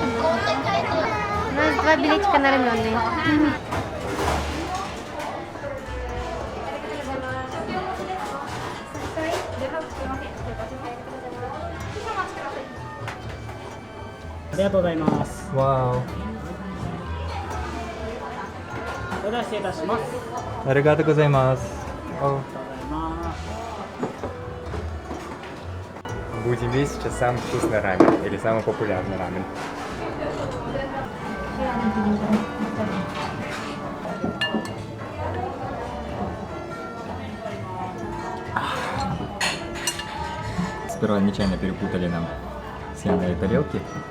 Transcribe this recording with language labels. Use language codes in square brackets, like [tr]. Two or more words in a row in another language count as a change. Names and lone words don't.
[ru] У нас 2 билетика на раменные. Вау. [ja] それでは失礼いたします。ありがとうございます. [ru] Будем есть сейчас самый вкусный рамен или самый популярный рамен. Сперва нечаянно перепутали нам с Яной тарелки.